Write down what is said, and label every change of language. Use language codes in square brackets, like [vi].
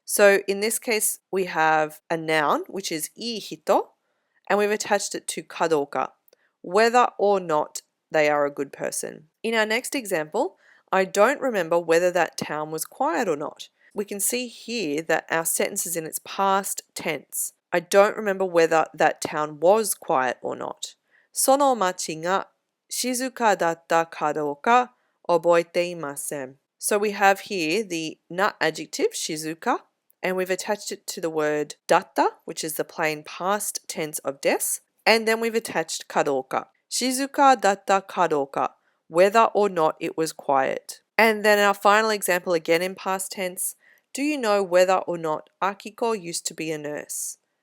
[en] So in this case, we have a noun, which is ii hito, and we've attached it to kadoka, whether or not they are a good person. In our next example, I don't remember whether that town was quiet or not. We can see here that our sentence is in its past tense. I don't remember whether that town was quiet or not. [ja] その町が静かだったかどうか覚えていません. [en] So we have here the nut adjective shizuka, and we've attached it to the word datta, which is the plain past tense of des, and then we've attached kadoka. [ja] Shizuka datta kadoka, [en] whether or not it was quiet. And then our final example, again in past tense. Do you know whether or not Akiko used to be a nurse?